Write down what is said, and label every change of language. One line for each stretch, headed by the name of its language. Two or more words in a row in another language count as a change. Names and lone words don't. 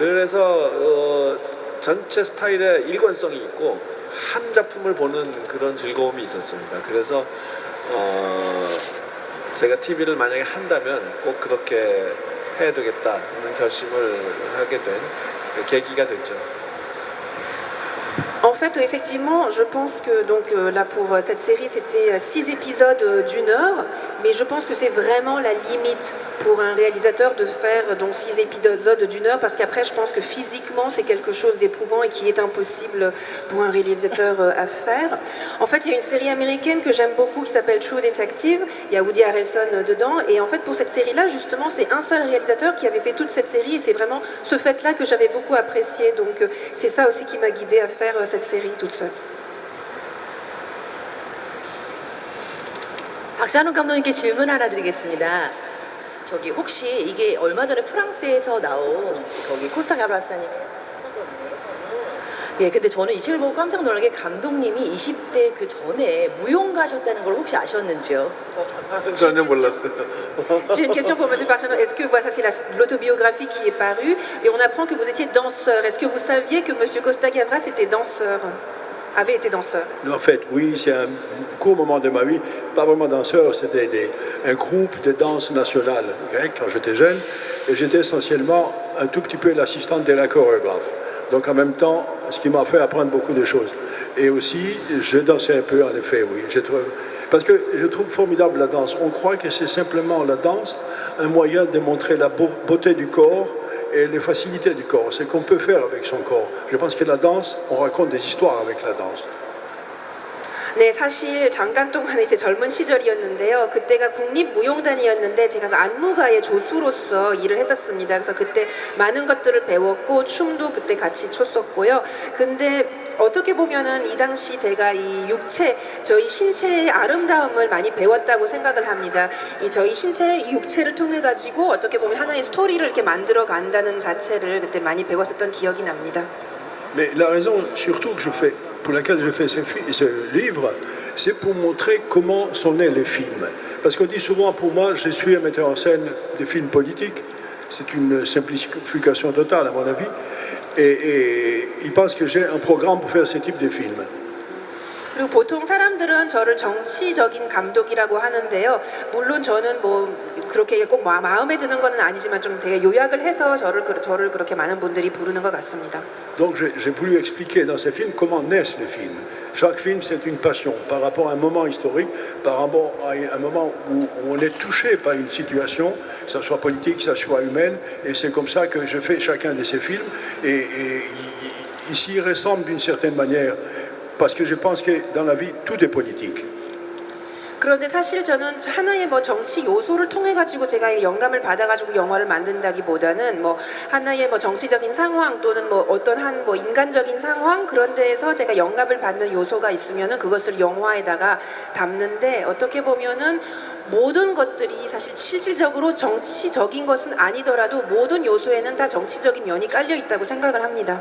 Korean: 그래서 전체 스타일에 일관성이 있고 한 작품을 보는 그런 즐거움이 있었습니다. 그래서 제가 TV를 만약에 한다면 꼭 그렇게 해야 되겠다는 결심을 하게 된 계기가 됐죠.
French: En fait, effectivement, je pense que donc là pour cette série, c'était 6 épisodes d'1 heure, mais je pense que c'est vraiment la limite pour un réalisateur de faire donc 6 épisodes d'1 heure, parce qu'après, je pense que physiquement, c'est quelque chose d'éprouvant et qui est impossible pour un réalisateur à faire. En fait, il y a une série américaine que j'aime beaucoup qui s'appelle True Detective. Il y a Woody Harrelson dedans, et en fait, pour cette série-là, justement, c'est un seul réalisateur qui avait fait toute cette série, et c'est vraiment ce fait-là que j'avais beaucoup apprécié. Donc, c'est ça aussi qui m'a guidée à faire cette série toute seule.
Korean: 박찬욱 감독님께 질문 하나 드리겠습니다. 저기 혹시 이게 얼마 전에 프랑스에서 나온 거기 코스타 가브라사님의 사전이에요. 예, 근데 저는 이 책을 보고 깜짝 놀란 게 감독님이 20대 그 전에 무용가셨다는 걸 혹시 아셨는지요? 전혀 몰랐어요.
French: J'ai une question pour M. Parchano. Est-ce que voilà, ça c'est l'autobiographie qui est parue et on apprend que vous étiez danseur. Est-ce que vous saviez que M. Costa-Gavras était danseur, avait été danseur? En fait, oui, c'est un court moment de ma vie, pas vraiment danseur, c'était un groupe de danse nationale grecque quand j'étais jeune, et j'étais essentiellement un tout petit peu l'assistante de la chorégraphe. Donc en même temps, ce qui m'a fait apprendre beaucoup de choses. Et aussi, je dansais un peu, en effet, oui. Parce que je trouve formidable la danse. On croit que c'est simplement la danse, un moyen de montrer la beauté du corps et les facilités du corps, ce qu'on peut faire avec son corps. Je pense que la danse, on raconte des histoires avec la danse.
Korean: 네, 사실 잠깐 동안에 제 젊은 시절이었는데요. 그때가 국립무용단이었는데 제가 그 안무가의 조수로서 일을 했었습니다. 그래서 그때 많은 것들을 배웠고 춤도 그때 같이 췄었고요. 근데 어떻게 보면은 이 당시 제가 이 육체, 저희 신체의 아름다움을 많이 배웠다고 생각을 합니다. 이 저희 신체, 이 육체를 통해 가지고 어떻게 보면 하나의 스토리를 이렇게 만들어 간다는 자체를 그때 많이 배웠었던 기억이 납니다.
French: Mais la raison surtout que pour laquelle je fais ce livre, c'est pour montrer comment sont nés les films. Parce qu'on dit souvent, pour moi, je suis un metteur en scène de films politiques. C'est une simplification totale, à mon avis. Et ils pensent que j'ai un programme pour faire ce type de films.
Korean: 그리고 보통 사람들은 저를 정치적인 감독이라고 하는데요. 물론 저는 뭐 그렇게 꼭 마음에 드는 건 아니지만 좀 되게 요약을 해서 저를 그렇게 많은 분들이 부르는 것 같습니다.
French: Donc j'ai voulu expliquer dans ces films comment naissent les films. Chaque film, c'est une passion par rapport à un moment historique, par rapport à un moment où on est touché par une situation, que ce soit politique, que ce soit humaine, et c'est comme ça que je fais chacun de ces films. Et ici, il ressemble d'une certaine manière, parce que je pense que dans la vie, tout est politique.
Korean: 그런데 사실 저는 하나의 뭐 정치 요소를 통해 가지고 제가 영감을 받아 가지고 영화를 만든다기보다는 뭐 하나의 뭐 정치적인 상황 또는 뭐 어떤 한 뭐 인간적인 상황 그런 데에서 제가 영감을 받는 요소가 있으면은 그것을 영화에다가 담는데 어떻게 보면은 모든 것들이 사실 실질적으로 정치적인 것은 아니더라도 모든 요소에는 다 정치적인 면이 깔려 있다고 생각을 합니다.